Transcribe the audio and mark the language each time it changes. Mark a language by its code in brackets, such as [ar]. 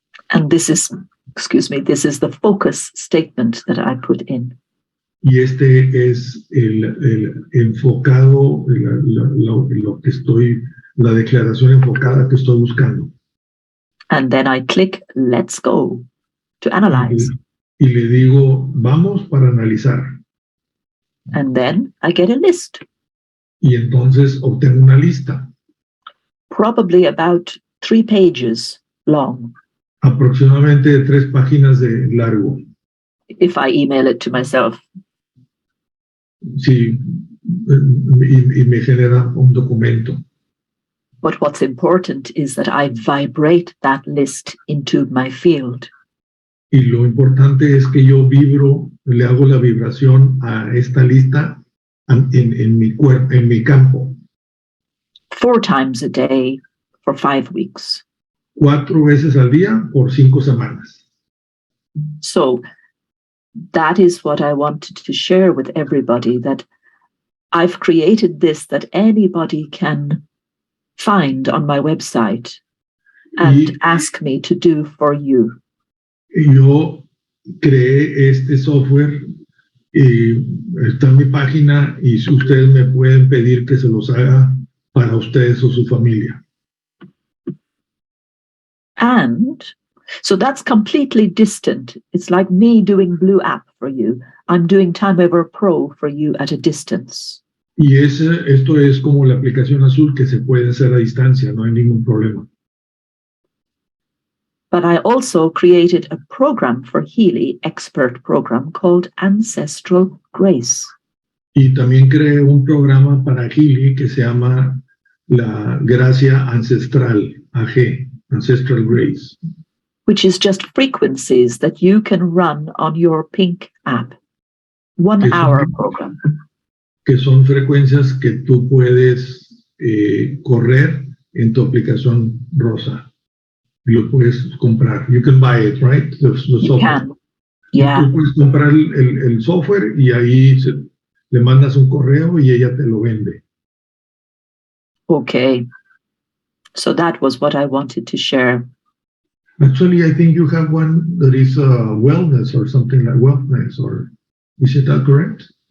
[en] And this is, this is the focus statement that I put in. [es] Y este es el enfocado, lo que estoy, la declaración enfocada que estoy buscando. [en] And then I click Let's Go to analyze. [es] Y le digo, vamos para analizar. [en] And then I get a list. [es] Y entonces obtengo una lista. [en] Probably about 3 pages long. [es] Aproximadamente 3 páginas de largo. [en] If I email it to myself. [es] Sí, y me genera un documento. [en] But what's important is that I vibrate that list into my field. [es] Y lo importante es que yo vibro, le hago la vibración a esta lista en mi cuerpo, en mi campo. [en] 4 times a day for 5 weeks. [es] 4 veces al día por 5 semanas. [en] So that is what I wanted to share with everybody, that I've created this that anybody can find on my website and ask me to do for you. [es] Yo creé este software y está en mi página y si ustedes me pueden pedir que se los haga para ustedes o su familia. [en] And so that's completely distant. It's like me doing Blue App for you. I'm doing Time Over Pro for you at a distance. [es] Y esto es como la aplicación azul que se puede hacer a distancia, no hay ningún problema. [en] But I also created a program for Healy, expert program called Ancestral Grace. [es] Y también creé un programa para Healy que se llama la Gracia Ancestral, AG, Ancestral Grace. [en] Which is just frequencies that you can run on your Pink app. 1 hour program. [es] Que son frecuencias que tú puedes correr en tu aplicación rosa. Lo puedes comprar. [en] You can buy it, right? The software. Can. Yeah. [es] Tú puedes comprar el software y ahí le mandas un correo y ella te lo vende. [en] Okay. So that was what I wanted to share. Actually, I think you have one that is wellness or something like wellness, or is it that correct?